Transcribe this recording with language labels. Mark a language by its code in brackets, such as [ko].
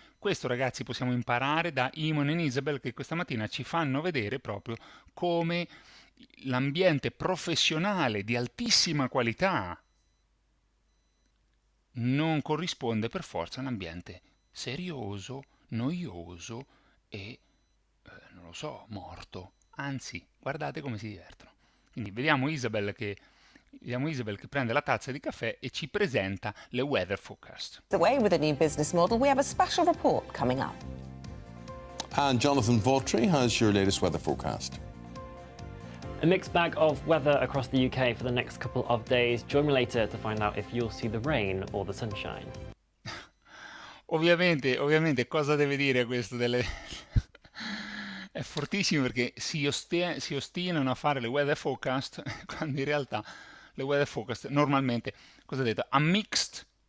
[it] Questo ragazzi possiamo imparare da Imon e Isabel, che questa mattina ci fanno vedere proprio come l'ambiente professionale di altissima qualità non corrisponde per forza a un ambiente serioso, noioso e non lo so, morto. Anzi, guardate come si divertono. Quindi vediamo Isabel che prende la tazza di caffè e ci presenta le weather forecast. [en] Away with a new business model, we have a special report coming up. And Jonathan Vautry has your latest weather forecast. A mixed bag of weather across the UK for the next couple of days. Join me later to find out if you'll see the rain or the sunshine. [it] Ovviamente cosa deve dire questo delle... È fortissimo perché si ostinano a fare le weather forecast quando in realtà le weather forecast normalmente, cosa ha detto? A mixed.